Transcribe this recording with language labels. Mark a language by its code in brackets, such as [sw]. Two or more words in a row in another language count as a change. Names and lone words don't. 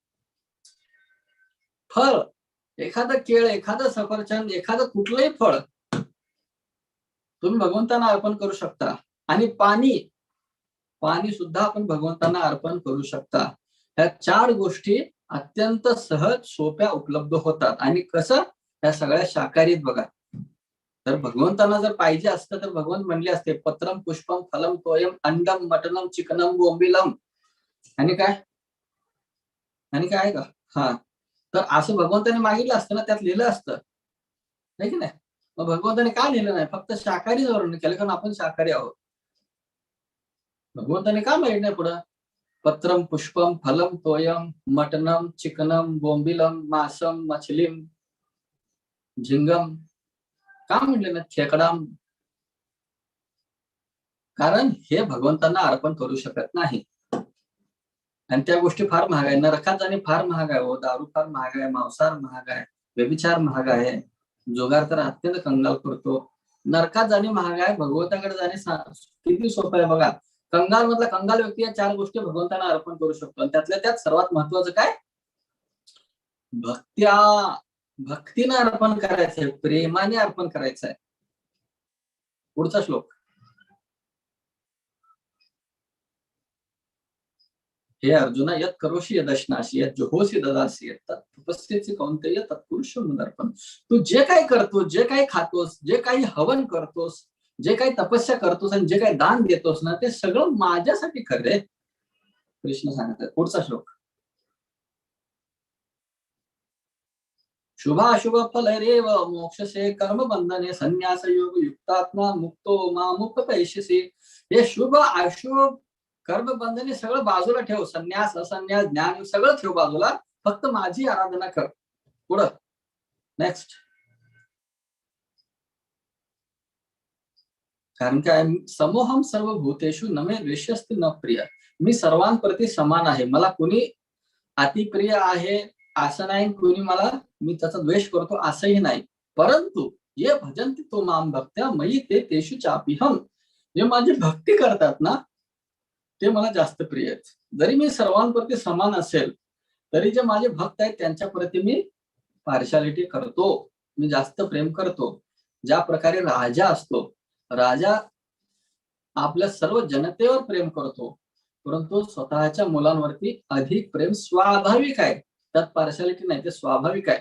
[mr] फळ, एखादं केळ, एखादं सफरचंद, एखादं कुठलंही फळ तुम्ही भगवंतांना अर्पण करू शकता. आणि पाणी, पाणी सुद्धा आपण भगवंतांना अर्पण करू शकता. ह्या 4 गोष्टी अत्यंत सहज सोप्या उपलब्ध होतात. आणि कसं? या सगळ्या शाकाहारीत बघा. तर भगवंतांना जर पाहिजे असतं तर भगवंत म्हणले असते [sa] पत्रम पुष्पम फलम तोयम अंडम मटनम चिकनम बोंबिलम. [mr] आणि काय? आणि काय आहे का? हा, तर असं भगवंताने मागितलं असतं ना, त्यात लिहिलं असतं, नाही की नाही? मग भगवंताने का लिहिलं नाही? फक्त शाकाहारी वर्णन केलं, कारण आपण शाकाहारी आहोत. भगवंताने का माहित नाही पुढं? [sa] पत्रम पुष्पम फलम तोयम मटनम चिकनम बोंबिलम मासम मछलीम झिंगम [mr] का म्हणले ना? [sa] खेकडाम. [mr] कारण हे भगवंतांना अर्पण करू शकत नाही. आणि त्या गोष्टी फार महाग आहे. नरकात जाणे फार महाग आहे. हो, दारू फार महाग आहे, मांसाहार महाग आहे, व्यभिचार महाग आहे, जुगार तर अत्यंत कंगाल करतो. नरकात जाणे महाग आहे, भगवंताकडे जाणे किती सोपं आहे बघा. कंगाल मधला कंगाल व्यक्ती या 4 गोष्टी भगवंतांना अर्पण करू शकतो. आणि त्यातल्या त्यात सर्वात महत्वाचं काय? भक्तीनं अर्पण करायचंय, प्रेमाने अर्पण करायचंय. पुढचा श्लोक. हे अर्जुना, [sa] यत करोशी यदश्नाशी यत जोहोसी ददासी यत तपस्येचे कौंतेय तत्पुरुष मुदर्पण. [mr] तू जे काही करतोस, जे काही खातोस, जे काही हवन करतोस, जे काही तपस्या करतोस आणि जे काही दान देतोस ना, ते सगळं माझ्यासाठी खरे. कृष्ण सांगतात. पुढचा श्लोक. [sa] शुभाशुभ फलरेव मोक्षसे कर्म बंधने संन्यास योग युक्तात्मा मुक्तो मामुक्त पैशसी. [mr] हे शुभ अशुभ कर्म बंधने सगळं बाजूला ठेव. संन्यास असंन्यास ज्ञान सगळं ठेव बाजूला. फक्त माझी आराधना कर. पुढं नेक्स्ट. कारण काय? [sa] समोहम सर्व भूतेषु न मे द्वेष्यस्ति न प्रिय. [mr] मी सर्वांप्रती समान आहे. मला कुणी अतिप्रिय आहे असं नाही कोणी मी त्याचा द्वेष करतो असंही नाही, परंतु [sa] ये भजन्ति तो माम भक्त्या मयि ते तेषु चाप्यहम्, [mr] जे माझी भक्ती करतात ना ते मला जास्त प्रिय आहेत. जरी मी सर्वांप्रती समान असेल तरी जे माझे भक्त आहेत त्यांच्या प्रती मी पार्शालिटी करतो, मी जास्त प्रेम करतो. ज्या प्रकारे राजा असतो, राजा आपल्या सर्व जनतेवर प्रेम करतो, परंतु स्वतःच्या मुलांवरती अधिक प्रेम स्वाभाविक आहे, त्यात पार्शालिटी नाही, ते स्वाभाविक आहे.